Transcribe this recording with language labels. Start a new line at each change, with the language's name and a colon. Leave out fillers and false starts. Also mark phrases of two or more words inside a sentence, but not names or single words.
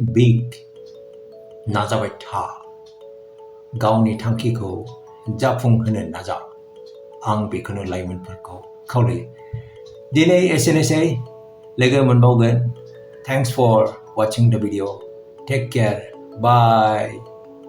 Bodo: बिग नाजाबाय था गावनि थांखिखौ जाफुंहोनो नाजा आं बेखौनो लाइमोनफोरखौ खावलायो दिनै एसेनोसै लोगो मोनबावगोन
English: thanks for watching the video take care bye